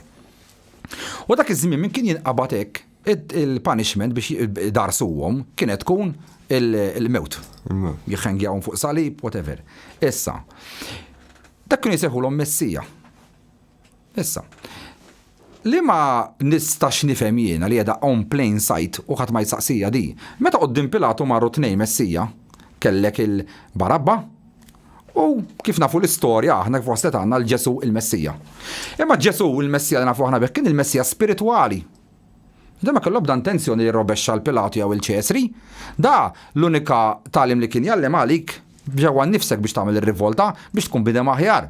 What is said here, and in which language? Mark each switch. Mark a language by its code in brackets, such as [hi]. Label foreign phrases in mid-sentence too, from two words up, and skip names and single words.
[mt] U dak iż-żmien min kien jinqabad hekk il-punishment biex darsuhom kienet tkun il-mewt. Jħengjawhom fuq salib, whatever. Issa. Dak kienu jsejħulhom Messija. Issa. Li ma nistax nifhem jiena li qiegħda [en] on plain sight [mt] u ħadd ma jsaqsija di. Meta qudiem Pilatu marru 2 Messija, kellek il-Barabba u kif nafu l-istorja aħna foslet għandna l-Ġesu il-Messija. Imma Ġesu il-Messija li nafu aħna bekk kien il-Messija spiritwali. Da ma kellu bda intenzjoni li robexxa l-Pilatu jew il-Ċesri, da l-unika talim li kien jallem għalik ġewwa nnifsek biex tagħmel ir-rivolta biex tkun bidem aħjar.